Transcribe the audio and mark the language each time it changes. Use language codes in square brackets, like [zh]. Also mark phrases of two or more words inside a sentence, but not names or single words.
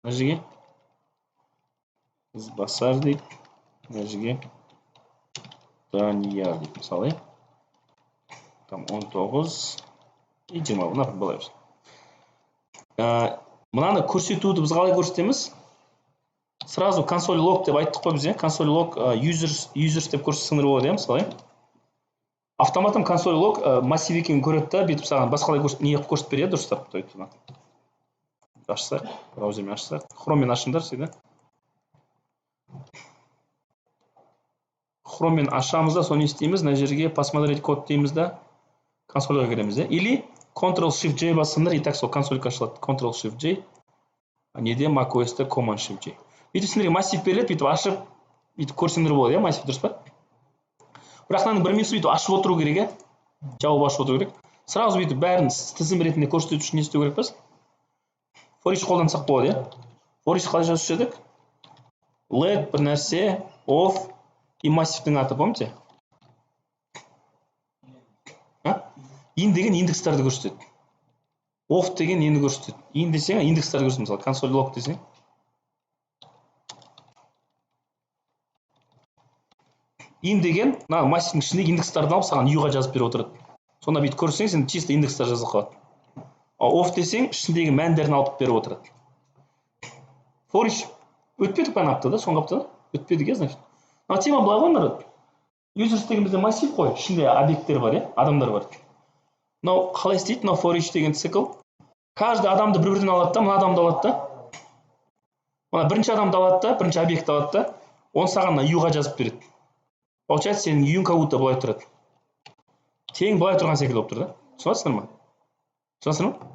[kk] Мына жерге Ізбасар дейік, мына жерге Данияр дейік, мысалы. [ru] Там 19 и 20, например, [kk] былай берсін. Мынаны көрсетуді біз қалай көрсетеміз? Сразу [en] console log [kk] деп айттық қой біз, [en] console log users [kk] деп көрсетсеңдер болады, мысалы. Автоматом [en] console log [kk] массив екенін көреді да, бүйтіп саған басқалай не қылып көрсетіп береді, дұрыстап қойды. Ашсақ, браузермен ашсақ, Chromeмен ашыңдар сізді. Chromeмен ашамыз да, соны істейміз, мына жерге [ru] посмотреть код [kk] дейміз да, консольға кіреміз, или Ctrl-Shift-J бассаңдар, [ru] и так [kk] сол консольға ашылады. Ctrl-Shift-J, неде macOS-те Command-Shift-J. Бүйтіп сендерге массив беріледі, бүйтіп ашып, бүйтіп көрсеңдер болады, массив дұрыс па? Бірақ мынаның бір минусы бүйтіп ашып отыру керек, жауып ашып отыру керек. Сразу бүйтіп бәрін тізім ретінде көрсету үшін не істеу керек біз? [en] For each [kk] қолдансақ болады, [en] For each [kk] қалай жазушы едік? Let бір нәрсе, of и массивтің аты, помните? In деген индекстарды көрсетеді. Of деген нені көрсетеді. In десең, индекстарды көрсетеді, мысалы, [en] console log [kk] десең. In деген, массивтің ішіндегі индекстарды алып, саған U-ға жазып беріп отырады. Сонда бүйтіп көрсең, сен чисто индекстар жазып қалады. Of десең, ішіндегі мәндерін алып беріп отырады. [en] For each [kk] өтпедік пән аптада, соңғы аптада? Өтпедік, значит. Тема былай ғой, народ. Users деген бізде массив қой, ішінде объекттер бар, адамдар бар. Мынау қалай істейді? Мынау [en] for each [kk] деген цикл. Каждый адамды бір-бірден алады да, мына адамды алады да. Мына бірінші адамды алады да, бірінші объект алады да, оны саған U-ға жазып береді. Получается, сенің U-ң [ru] как будто [kk] былай тұрады. Тең былай тұрған секілді болып тұр да. Түсінесіңдер ма? Түсінесіңдер ма?